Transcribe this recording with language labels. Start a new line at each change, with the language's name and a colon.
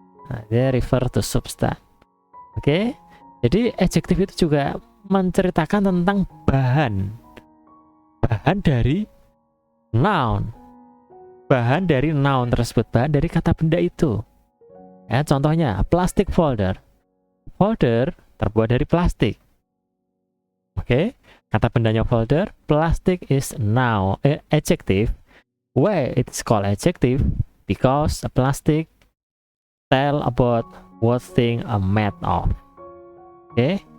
Indonesian: Nah, dia
English: refer to substance.
Indonesian: Jadi adjektif itu juga menceritakan tentang bahan dari noun, bahan dari noun tersebut, bahan dari kata benda itu. Contohnya plastic folder terbuat dari plastik. kata bendanya folder.
English: Plastic is now adjective. Why it's called adjective? Because a plastic tell about what thing are made of. Okay.